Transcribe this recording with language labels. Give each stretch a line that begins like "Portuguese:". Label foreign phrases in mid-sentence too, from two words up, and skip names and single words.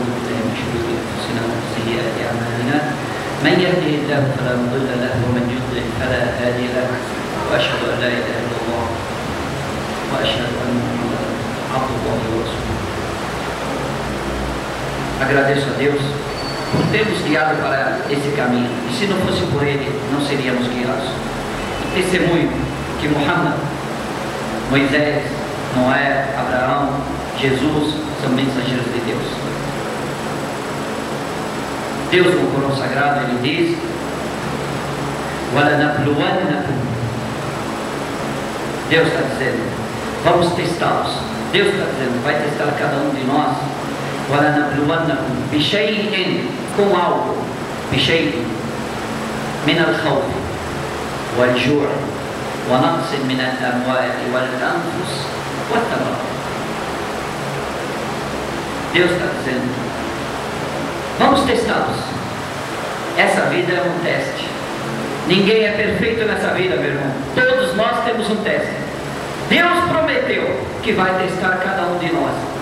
Arabic: بالله من شرور أنفسنا ومن سيئات أعمالنا من يهده الله فلا مضل له ومن يضلل فلا هادي له وأشهد أن لا إله إلا الله وأشهد أن محمدا عبد الله ورسوله.
Portuguese: Agradeço a Deus por ter nos guiado para esse caminho, e se não fosse por Ele, não seríamos guiados. Testemunho que Muhammad, Moisés, Noé, Abraão, Jesus são mensageiros de Deus. Deus no Corão Sagrado, Ele diz: وَلَنَبْلُوَنَّكُمْ. Deus está dizendo, vamos testá-los. Deus está dizendo, vai testar cada um de nós.
Arabic: وَلَنَبْلُوَنَّكُمْ بِشَيْءٍ,
Portuguese: com algo,
Arabic: بِشَيْءٍ مِنَ الْخَوْفِ وَالْجُوعِ ونقص من الأموال والأنفس والثمرات.
Portuguese: Deus está dizendo, vamos testá-los. Essa vida é um teste. Ninguém é perfeito nessa vida, meu irmão. Todos nós temos um teste. Deus prometeu que vai testar cada um de nós.